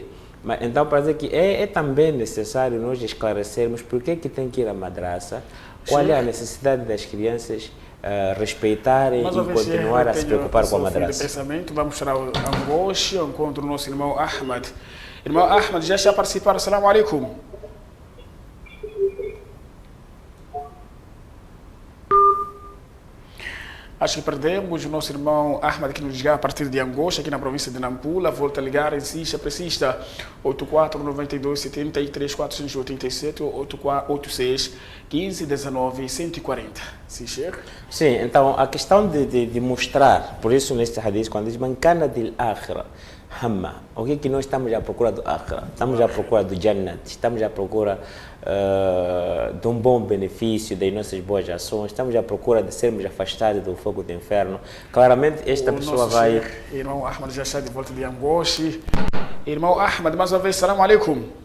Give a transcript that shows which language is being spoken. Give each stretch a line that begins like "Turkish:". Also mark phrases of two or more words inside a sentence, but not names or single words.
Portuguese: Mas, então, para dizer que é também necessário nós esclarecermos por que tem que ir à madraça, qual é a necessidade das crianças respeitarem e continuar a se preocupar com a madraça. Pensamento, vamos tirar o Angoche, ao encontro do nosso irmão Ahmad. Irmão Ahmad, já está a participar.
Arabic: السلام عليكم.
Portuguese: Acho que perdemos o nosso irmão Ahmad, que nos liga a partir de Angoche, aqui na província de Nampula. Volta a ligar, insista, persista. 84 92 73 487 86 15 19 140. Sim, Sheikh? Sim, então a questão de mostrar, por isso neste hadith, quando diz
Arabic: من كانت الآخرة همه,
Portuguese: o que nós estamos à procura do akhira? Estamos à procura do Jannat, estamos à procura de um bom benefício das nossas boas ações, estamos à procura de sermos afastados do fogo do inferno. Claramente esta pessoa vai... Irmão Ahmad já está de volta de Angoche. Irmão Ahmad, mais uma vez,
Arabic: سلام عليكم.